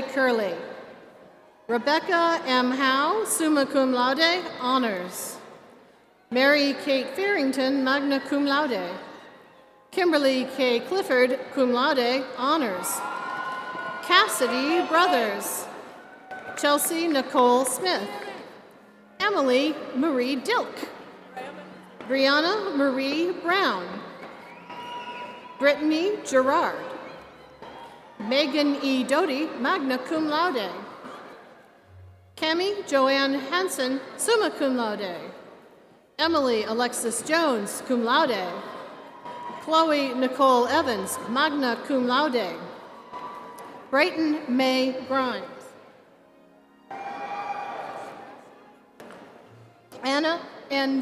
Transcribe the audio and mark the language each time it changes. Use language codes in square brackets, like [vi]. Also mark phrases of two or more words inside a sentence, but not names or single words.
[en] Curley, Rebecca M. Howe, [la] summa cum laude, [en] honors. Mary Kate Farrington, [la] magna cum laude. [en] Kimberly K. Clifford, [la] cum laude, [en] honors. Cassidy Brothers, Chelsea Nicole Smith, Emily Marie Dilk, Brianna Marie Brown, Brittany Gerard, Megan E. Doty, [la] magna cum laude. [en] Cami Joanne Hansen, [la] summa cum laude. [en] Emily Alexis Jones, [la] cum laude. [en] Chloe Nicole Evans, [la] magna cum laude. [en] Brayton May Grimes. Anna N.